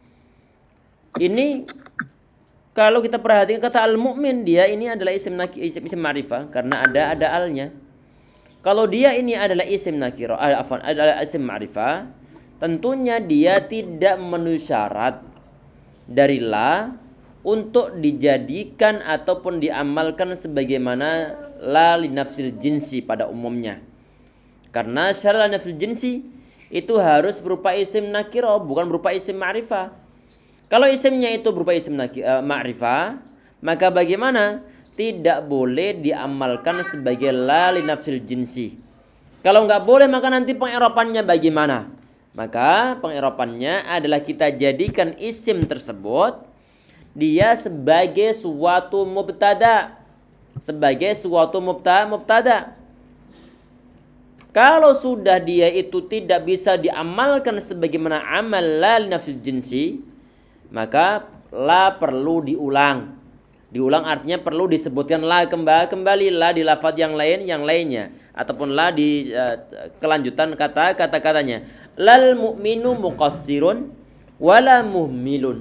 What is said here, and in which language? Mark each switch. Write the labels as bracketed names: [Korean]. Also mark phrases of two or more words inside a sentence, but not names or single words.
[Indonesian] Ini kalau kita perhatikan kata al-mu'min, dia ini adalah [Arabic] اسم معرفة [Indonesian] karena ada alnya. Kalau dia ini adalah [Arabic] اسم نكرة, [Indonesian] adalah [Arabic] اسم معرفة, [Indonesian] tentunya dia tidak memenuhi syarat dari la untuk dijadikan ataupun diamalkan sebagaimana [Arabic] لا لنفي الجنس [Indonesian] pada umumnya. Karena syarat [Arabic] لا نفي الجنس [Indonesian] itu harus berupa [Arabic] اسم نكرة, [Indonesian] bukan berupa [Arabic] اسم معرفة. [Indonesian] Kalau isimnya itu berupa [Arabic] اسم معرفة, [Indonesian] maka bagaimana? Tidak boleh diamalkan sebagai [Arabic] لا لنفي الجنس. [Indonesian] Kalau nggak boleh, maka nanti pengirapannya bagaimana? Maka pengirapannya adalah kita jadikan isim tersebut dia sebagai suatu mubtada. Sebagai suatu mubtada. Kalau sudah dia itu tidak bisa diamalkan sebagaimana amal [Arabic] لا لنفي الجنس, [Indonesian] maka la perlu diulang. Diulang artinya perlu disebutkan la kembali la di lafaz yang lainnya ataupun la di kelanjutan kata-katanya. [Arabic] لا المؤمن مقصر ولا مهمل.